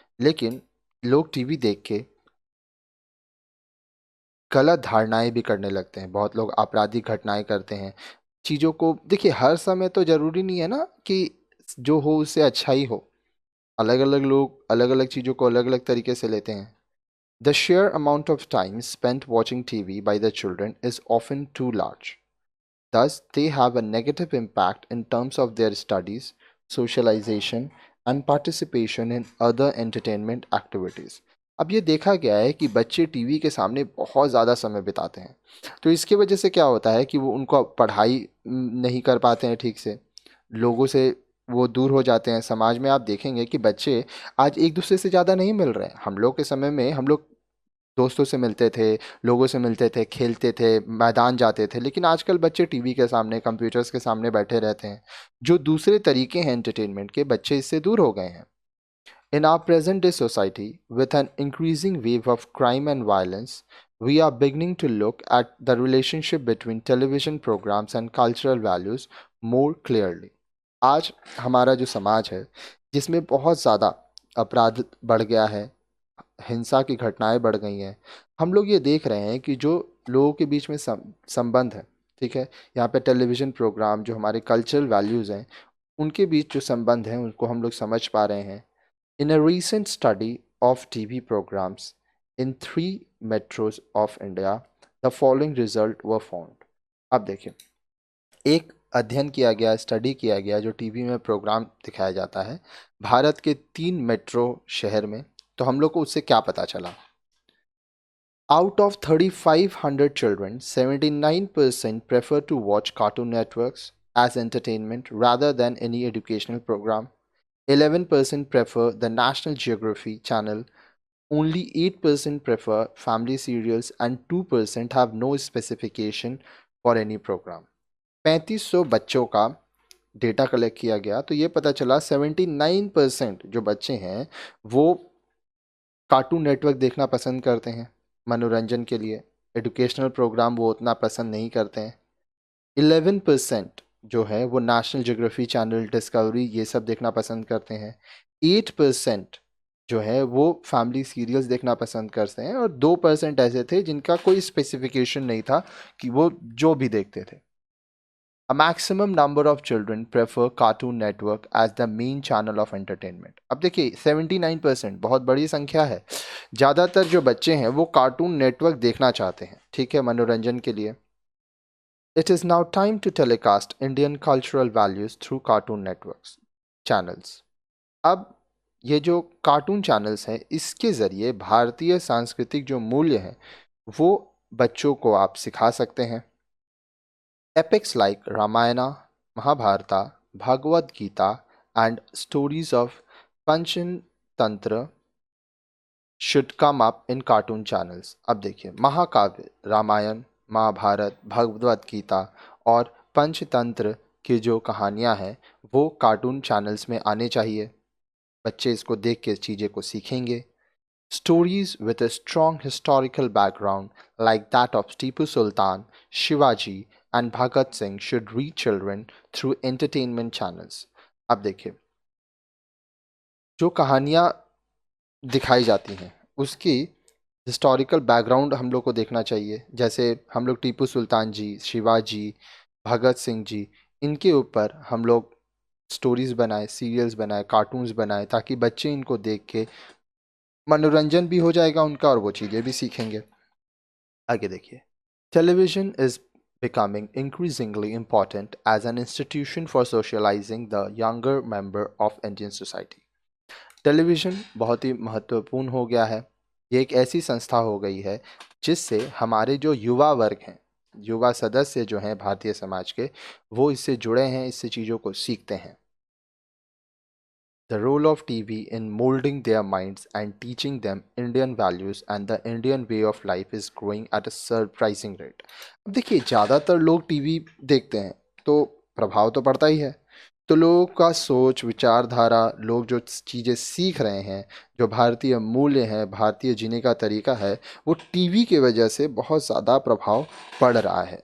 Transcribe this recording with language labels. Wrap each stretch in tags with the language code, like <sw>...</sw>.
<hi>लेकिन लोग टीवी देख के गलत धारणाएं भी करने लगते हैं. बहुत लोग आपराधिक घटनाएं करते हैं. चीज़ों को देखिए, हर समय तो ज़रूरी नहीं है ना कि जो हो उससे अच्छा ही हो. अलग अलग लोग अलग अलग चीज़ों को अलग अलग तरीके से लेते हैं.</hi> <en>The sheer amount of time spent watching TV by the children is often too large. Thus, they have a negative impact in terms of their studies, socialization, and participation in other entertainment activities.</en> <hi>अब ये देखा गया है कि बच्चे TV के सामने बहुत ज़्यादा समय बिताते हैं. तो इसकी वजह से क्या होता है कि वो उनको पढ़ाई नहीं कर पाते हैं ठीक से, लोगों से वो दूर हो जाते हैं. समाज में आप देखेंगे कि बच्चे आज एक दूसरे से ज़्यादा नहीं मिल रहे हैं. हम लोग के समय में हम लोग दोस्तों से मिलते थे, लोगों से मिलते थे, खेलते थे, मैदान जाते थे. लेकिन आजकल बच्चे टीवी के सामने, कंप्यूटर्स के सामने बैठे रहते हैं. जो दूसरे तरीके हैं एंटरटेनमेंट के, बच्चे इससे दूर हो गए हैं.</hi> <en>In our present day society, with an increasing wave of crime and violence, we are beginning to look at the relationship between television programs and cultural values more clearly.</en> <hi>आज हमारा जो समाज है, जिसमें बहुत ज़्यादा अपराध बढ़ गया है, हिंसा की घटनाएं बढ़ गई हैं, हम लोग ये देख रहे हैं कि जो लोगों के बीच में संबंध है, ठीक है, यहाँ पे टेलीविज़न प्रोग्राम जो हमारे कल्चरल वैल्यूज़ हैं, उनके बीच जो संबंध हैं उनको हम लोग समझ पा रहे हैं.</hi> <en>In a recent study of TV programs in 3 metros of India, the following result were found.</en> <hi>अब देखिए, एक अध्ययन किया गया, स्टडी किया गया जो टीवी में प्रोग्राम दिखाया जाता है भारत के 3 मेट्रो शहर में. तो हम लोग को उससे क्या पता चला?</hi> <en>Out of 3,500 children, 79% prefer to watch Cartoon Networks as entertainment rather than any educational program. 11% prefer the National Geography channel, only 8% prefer family serials, and 2% have no specification for any program.</en> <hi>3500 बच्चों का data collect किया गया, तो ये पता चला 79% जो बच्चे हैं वो कार्टून नेटवर्क देखना पसंद करते हैं मनोरंजन के लिए. एजुकेशनल प्रोग्राम वो उतना पसंद नहीं करते हैं. 11% जो है वो नेशनल ज्योग्राफी चैनल, डिस्कवरी, ये सब देखना पसंद करते हैं. 8% जो है वो फैमिली सीरियल्स देखना पसंद करते हैं. और 2% ऐसे थे जिनका कोई स्पेसिफिकेशन नहीं था कि वो जो भी देखते थे.</hi> <en>A maximum number of children prefer Cartoon Network as the main channel of entertainment.</en> <hi>अब देखिए 79% बहुत बड़ी संख्या है. ज़्यादातर जो बच्चे हैं वो कार्टून नेटवर्क देखना चाहते हैं, ठीक है, मनोरंजन के लिए.</hi> <en>It is now time to telecast Indian cultural values through Cartoon Networks channels.</en> <hi>अब ये जो कार्टून चैनल्स हैं इसके ज़रिए भारतीय सांस्कृतिक जो मूल्य हैं वो बच्चों को आप सिखा सकते हैं.</hi> <en>Epics like Ramayana, Mahabharata, Bhagavad Gita and stories of Panchatantra should come up in cartoon channels.</en> <hi>अब देखिए, महाकाव्य रामायण, महाभारत, भगवद गीता और पंचतंत्र की जो कहानियाँ हैं वो कार्टून चैनल्स में आने चाहिए. बच्चे इसको देख के चीज़ें को सीखेंगे.</hi> <en>Stories with a strong historical background like that of Tipu Sultan, Shivaji and Bhagat Singh should reach children through entertainment channels.</en> <hi>अब देखिए, जो कहानियाँ दिखाई जाती हैं उसकी हिस्टोरिकल बैकग्राउंड हम लोग को देखना चाहिए. जैसे हम लोग टीपू सुल्तान जी, शिवाजी, भगत सिंह जी, इनके ऊपर हम लोग स्टोरीज़ बनाए, सीरियल्स बनाए, कार्टून्स बनाए, ताकि बच्चे इनको देख के मनोरंजन भी हो जाएगा उनका और वो चीज़ें भी सीखेंगे. आगे देखिए,</hi> <en>Television is becoming increasingly important as an institution for socializing the younger member of Indian society.</en> <hi>Television बहुत ही महत्वपूर्ण हो गया है. ये एक ऐसी संस्था हो गई है जिससे हमारे जो युवा वर्ग हैं, युवा सदस्य जो हैं भारतीय समाज के, वो इससे जुड़े हैं, इससे चीज़ों को सीखते हैं।</hi> <en>The role of TV in molding their minds and teaching them Indian values and the Indian way of life is growing at a surprising rate.</en> <hi>अब देखिए, ज़्यादातर लोग टीवी देखते हैं तो प्रभाव तो पड़ता ही है। तो लोगों का सोच, विचारधारा, लोग जो चीज़ें सीख रहे हैं, जो भारतीय मूल्य हैं, भारतीय जीने का तरीका है, वो टीवी की वजह से बहुत ज़्यादा प्रभाव पड़ रहा है।</hi>